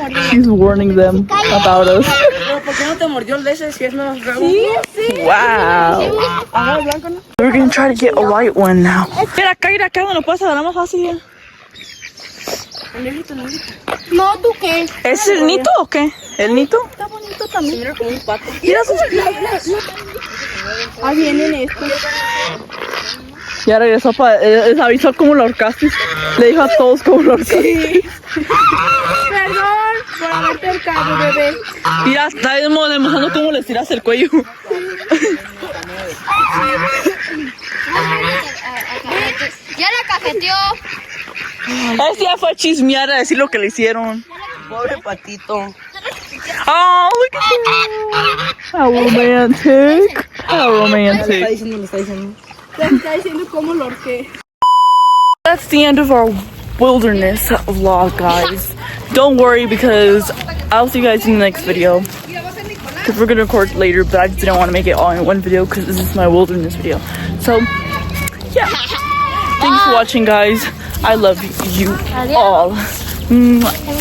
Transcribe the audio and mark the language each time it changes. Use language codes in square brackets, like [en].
[en] She's warning them about us. [es] Pero ¿por qué no te mordió el de ese si es más bravo? [en] Wow. We're gonna try to get a white one now. [es] Mira acá, no pasa nada más fácil ya. No, ¿tú qué? ¿Es el nito o qué? ¿El nito? Está bonito también. Mira como un pato. Mira sus piernas. Ahí vienen estos. Ya regresó les avisó cómo lo ahorcaste. Le dijo a todos cómo lo ahorcaste. Perdón por haberte ahorcado, bebé. Mira, está demostrando cómo les tiras el cuello. Ya la cajeteó. Este ya fue a chismear a decir lo que le hicieron. Pobre patito. [en] Oh, look at that. How romantic. How romantic. [es] Le está diciendo. Te está diciendo cómo lo ahorqué. [en] That's the end of our wilderness vlog, guys. Don't worry because I'll see you guys in the next video. Because we're gonna record later, but I just didn't want to make it all in one video because this is my wilderness video. So, yeah. Thanks for watching, guys. I love you all. Mwah.